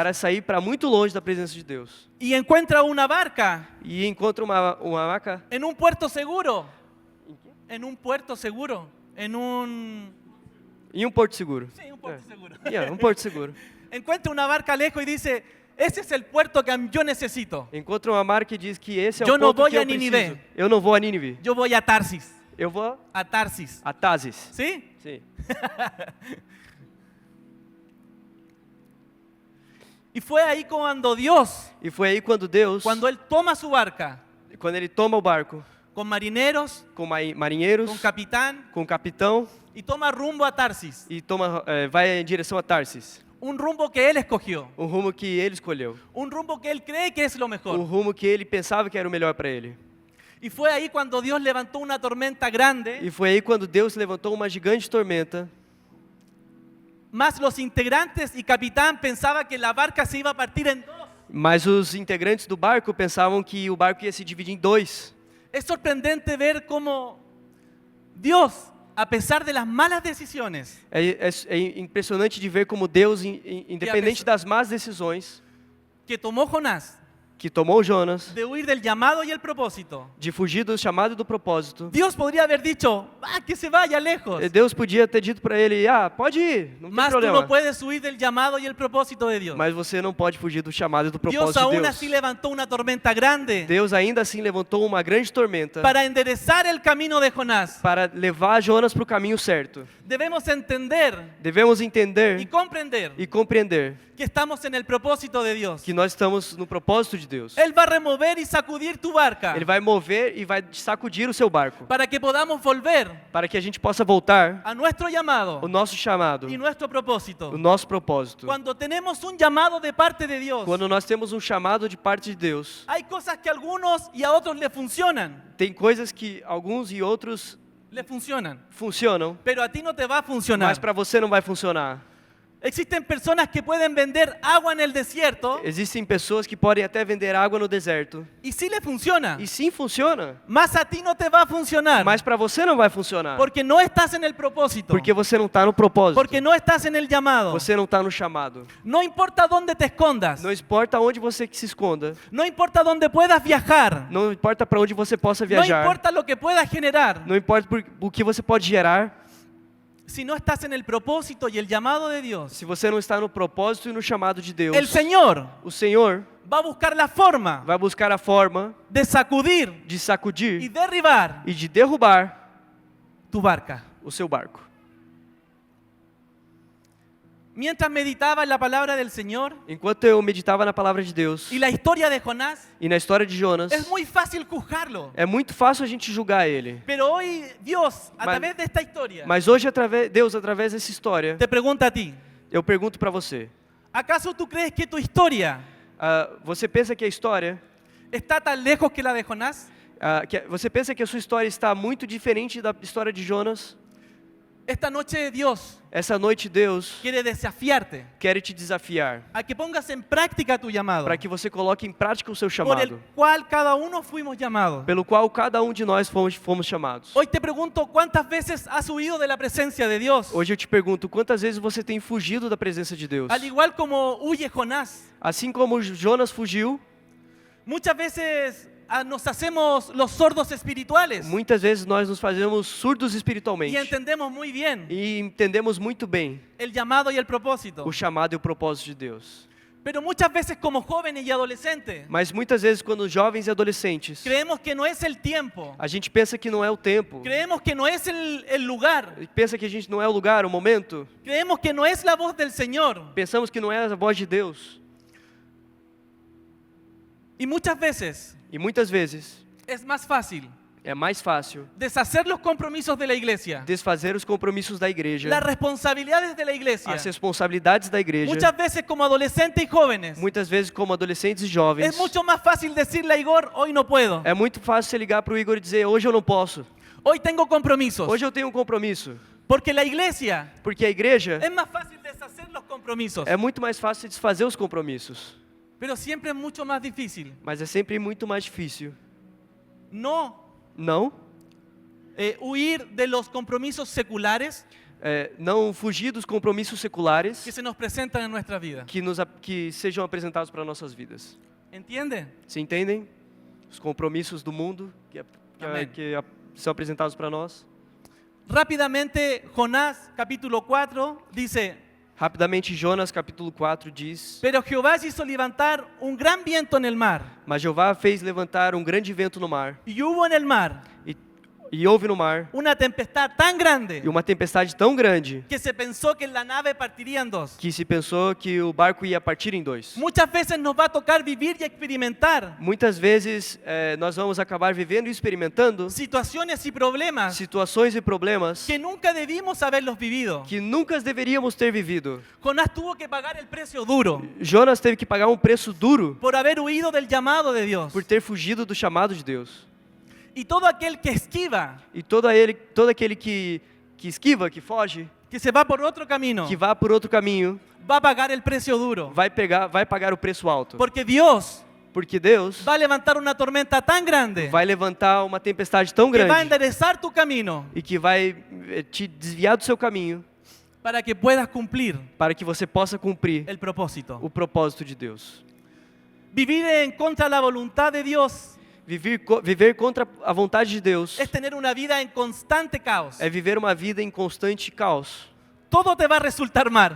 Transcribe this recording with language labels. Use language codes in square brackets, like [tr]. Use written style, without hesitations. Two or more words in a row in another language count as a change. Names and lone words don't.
[pt] para sair para muito longe da presença de Deus. [es] Y encuentra una barca [pt] E encontra uma maca [es] en un puerto seguro. En un puerto seguro. En un... [pt] em um porto seguro. [es] Sí, un puerto seguro. [pt] Um porto seguro. [es] Encuentra una barca lejos y dice, ese es el puerto que yo necesito. [pt] Encontra uma marca e diz que esse é Eu o não ponto vou que a eu preciso. Nínive. Eu não vou a Nínive. [es] Yo voy a Tarsis. [pt] Eu vou A Tarsis. a Tarsis. [es] ¿Sí? [pt] Sim. [es] Y fue ahí cuando Dios, [pt] E foi aí quando Deus, [es] cuando Él toma su barca [pt] quando ele toma o barco [es] con marineros, [pt] com marinheiros, [es] con capitán [pt] com o capitão [es] y toma rumbo a Tarsis. [pt] e vai em direção a Tarsis. [es] Un rumbo que Él escogió. [pt] Um rumo que ele escolheu. [es] Un rumbo que Él cree que es lo [pt] Um [es] mejor. [pt] rumo que ele pensava que era o melhor para ele. [es] Y fue ahí cuando Dios levantó una tormenta grande, [pt] E foi aí quando Deus levantou uma gigante tormenta. [es] más los integrantes y capitán pensaban que la barca se iba a partir en dos. [pt] Mas os integrantes do barco pensavam que o barco ia se dividir em dois. [es] Es sorprendente ver cómo Dios, a pesar de las malas decisiones, [pt] É impressionante de ver como Deus, independente das más decisões [es] que tomó Jonás [pt] que tomou Jonas, [es] de huir del llamado y el propósito, [pt] de fugir do chamado e do propósito, [es] Dios podría haber dicho, que se vaya lejos. [pt] Deus podia ter dito para ele, pode ir, não tem [es] Mas tú [pt] problema. [es] no puedes huir del llamado y el propósito de Dios. [pt] Mas você não pode fugir do chamado e do [es] Dios [pt] propósito de [es] aún [pt] Deus. [es] así levantó una tormenta grande [pt] Deus ainda assim levantou uma grande tormenta [es] para enderezar el camino de Jonás. [pt] para levar Jonas para o caminho certo. [es] Debemos entender [pt] Devemos [es] y [pt] entender [es] comprender [pt] e compreender [es] que estamos en el propósito de Dios. [pt] que nós estamos no propósito de Deus. [es] Él va a remover y sacudir tu barca [pt] Ele vai mover e vai sacudir o seu barco [es] para que podamos volver [pt] para que a gente possa voltar [es] a nuestro llamado [pt] ao nosso chamado, [es] y nuestro propósito. [pt] o nosso propósito. [es] Cuando tenemos un llamado de parte de Dios, [pt] Quando nós temos um chamado de parte de Deus, [es] hay cosas que a algunos y a otros le funcionan, [pt] tem coisas que alguns e outros funcionam, [es] pero a ti no te va a funcionar. [pt] mas para você não vai funcionar. [es] Existen personas que pueden vender agua en el desierto [pt] Existem pessoas que podem até vender água no deserto. [es] y sí le funciona, [pt] E sim funciona, [es] mas a ti no te va a funcionar [pt] mas para você não vai funcionar. [es] porque no estás en el propósito, [pt] Porque você não está no propósito. [es] porque no estás en el llamado. [pt] Você não está no chamado. [es] No importa dónde te escondas, [pt] Não importa onde você se esconda. [es] no importa dónde puedas viajar, [pt] Não importa para onde você possa [es] no [pt] viajar. [es] importa lo que puedas generar, [pt] Não importa o que você pode gerar. [es] si no estás en el propósito y el llamado de Dios, [pt] Se você não está no propósito e no chamado de Deus, [es] el Señor [pt] o Senhor [es] va a buscar la forma [pt] vai buscar a forma [es] de sacudir [pt] de [es] y [pt] sacudir [es] derribar [pt] e de derrubar [es] tu barca. [pt] o seu barco. [es] Mientras meditaba en la palabra del Señor [pt] Enquanto eu meditava na palavra de Deus [es] y la historia de Jonás, [pt] e na história de Jonas, [es] es muy fácil juzgarlo. [pt] é muito fácil a gente julgar ele. [es] Pero hoy Dios, a [pt] Mas- [es] través de esta historia, [pt] Mas hoje, Deus, através dessa história, [es] te pregunta a ti, [pt] eu pergunto para você. [es] ¿acaso tú crees que tu historia [pt] Você pensa que a história... [es] está tan lejos que la de Jonás? [pt] Você pensa que a sua história está muito diferente da história de Jonas? [es] Esta noche Dios [pt] Essa noite Deus [es] quiere desafiarte [pt] quer te desafiar [es] a que pongas en práctica tu llamado, [pt] para que você coloque em prática o seu [es] por el [pt] chamado, [es] cual cada uno fuimos llamados. [pt] pelo qual cada um de nós fomos chamados. [es] Hoy te pregunto, ¿cuántas veces has huido de la presencia de Dios? [pt] Hoje eu te pergunto, quantas vezes você tem fugido da presença de Deus? [es] Al igual como huye Jonás, [pt] Assim como Jonas fugiu, [es] muchas veces nos hacemos los sordos espirituales [pt] Muitas vezes nós nos fazemos surdos [es] y [pt] espiritualmente [es] entendemos muy bien [pt] e entendemos muito bem [es] el llamado y el propósito. [pt] o chamado e o propósito de Deus. [es] Pero muchas veces como jóvenes y adolescentes [pt] Mas muitas vezes quando jovens e adolescentes, [es] creemos que no es el tiempo, [pt] a gente pensa que não é o tempo, [es] creemos que no es el lugar, [pt] pensa que a gente não é o lugar, o momento, [es] creemos que no es la voz del Señor. [pt] pensamos que não é a voz de Deus. [es] Y muchas veces [pt] E muitas vezes [es] es más fácil [pt] é mais fácil [es] deshacer los compromisos de la iglesia, [pt] desfazer os compromissos da igreja, [es] las responsabilidades de la iglesia. [pt] as responsabilidades da igreja. [es] Muchas veces como adolescentes y jóvenes [pt] Muitas vezes como adolescentes e jovens, [es] es mucho más fácil decirle a Igor, hoy no puedo, [pt] é muito fácil você ligar para o Igor e dizer, hoje eu não posso, [es] hoy tengo compromisos. [pt] hoje eu tenho um compromisso. [es] Porque la iglesia [pt] Porque a igreja [es] es más fácil deshacer los compromisos, [pt] é muito mais fácil desfazer os compromissos, [es] pero siempre es mucho más difícil [pt] mas é sempre muito mais difícil [es] no [pt] não [es] huir de los compromisos seculares [pt] não fugir dos compromissos seculares [es] que se nos presentan en nuestra vida. [pt] que sejam apresentados para nossas vidas. [es] ¿Entiende? [pt] Se entendem? Os compromissos do mundo Amém. São apresentados para nós. [es] Rápidamente, Jonás capítulo 4 dice, [pt] Rapidamente, Jonas capítulo 4 diz: [es] pero Jehová hizo levantar un gran viento en el mar, [pt] Mas Jeová fez levantar um grande vento no mar, [es] y hubo en el mar [pt] e houve no mar [es] una tempestad tan grande [pt] e uma tempestade tão grande [es] que se pensó que la nave partiría en dos. [pt] que se pensou que o barco ia partir em dois. [es] Muchas veces nos va a tocar vivir y experimentar [pt] Muitas vezes nós vamos acabar vivendo e experimentando [es] situaciones y problemas [pt] situações e problemas [es] que nunca debimos haberlos vivido. [pt] que nunca deveríamos ter vivido. [es] Jonás tuvo que pagar el precio duro [pt] Jonas teve que pagar um preço duro [es] por haber huido del llamado de Dios. [pt] por ter fugido do chamado de Deus. [es] Y todo aquel que esquiva, [pt] E todo aquele que esquiva, que foge, [es] que se va por otro camino, [pt] que vá por outro caminho, [es] va a pagar el precio duro. [pt] vai pagar o preço alto. [es] Porque Dios [pt] Porque Deus [es] va a levantar una tormenta tan grande [pt] vai levantar uma tempestade tão [es] que va a [pt] grande [es] enderezar tu camino [pt] e que vai te desviar do seu caminho [es] para que puedas cumplir [pt] para que você possa cumprir [es] el propósito. [pt] o propósito de Deus. [es] Vivir en contra de la voluntad de Dios [pt] Viver contra a vontade de Deus [es] es tener una vida en constante caos. [pt] é viver uma vida em constante caos. [es] Todo te va a resultar mal.